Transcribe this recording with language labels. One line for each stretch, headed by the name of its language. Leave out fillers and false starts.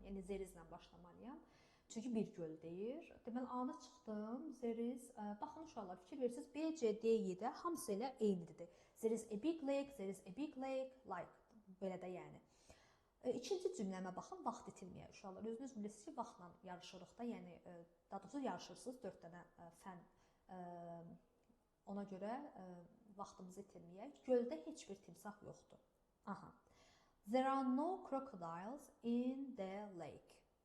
Azerbaijani: Yəni zerizlə başlamalıyam. Çünki bir göl deyir. Deməli, A-nı çıxdım. Zeriz. Baxın uşaqlar, fikir verirsiniz. B, C, D, Y-də hamısı elə eynidir.
English: There is a big lake, there is a big lake, like.
Azerbaijani: Belə də yəni. İkinci cümləmə baxın, vaxt itirməyək uşaqlar. Özünüz bilirsiniz ki, vaxtla yarışırıq da, yəni daha doğrusu yarışırsınız 4 dənə fən. Ona görə vaxtımızı itirməyək. Göldə heç bir timsah yoxdur.
English: There are no crocodiles in the lake.